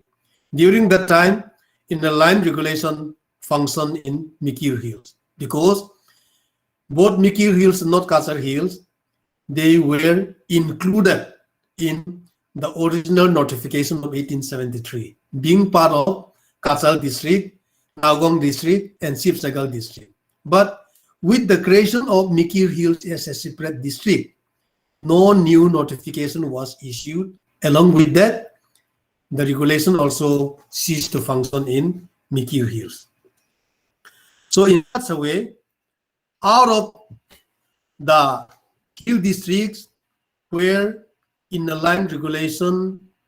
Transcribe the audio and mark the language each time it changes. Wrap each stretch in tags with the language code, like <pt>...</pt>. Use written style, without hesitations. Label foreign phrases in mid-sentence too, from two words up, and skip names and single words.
<en>During that time, inner line regulation functioned in Mikir Hills because both Mikir Hills and North Kasar Hills, they were included in the original notification of 1873, being part of Kasar district, Nagaung district, and Shivsagar district. But with the creation of Mikir Hills as a separate district, no new notification was issued. Along with that, the regulation also ceased to function in Mikir Hills. So in such a way, out of the hill districts where inner line regulation</en>